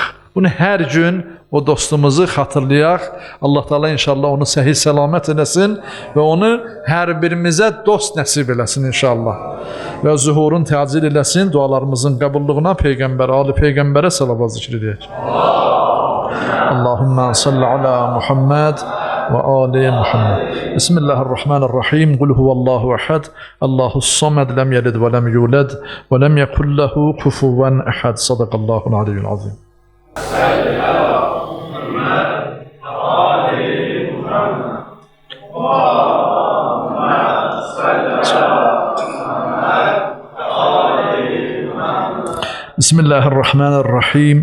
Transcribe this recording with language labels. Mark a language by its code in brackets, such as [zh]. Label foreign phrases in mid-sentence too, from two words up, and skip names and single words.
[az] Bunu hər gün o dostumuzu xatırlayaq. Allah Teala inşallah onu səhih səlamət eləsin və onu hər birimizə dost nəsib eləsin inşallah. Və zuhurun təcil eləsin, dualarımızın qəbulluğuna Peyğəmbər, Ali Peyğəmbərə salavat zikr edək. [ar] اللهم صل على محمد وآل محمد. Bismillahirrahmanirrahim. قل هو الله أحد الله الصمد. لم يلد ولم يولد ولم يكن له كفوا أحد. صدق الله العلي العظيم. Bismillahirrahmanirrahim.